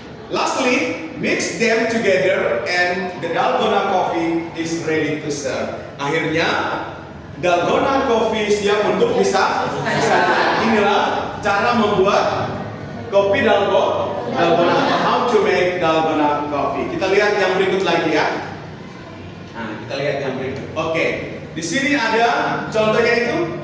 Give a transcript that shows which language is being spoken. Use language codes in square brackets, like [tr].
[en] Lastly, mix them together and the dalgona coffee is ready to serve. [id] Akhirnya dalgona coffee siap untuk bisa. Inilah cara membuat Kopi dalgona. [en] How to make dalgona coffee. [id] Kita lihat yang berikut lagi ya. Nah, kita lihat yang berikut. Oke. Di sini ada contohnya itu.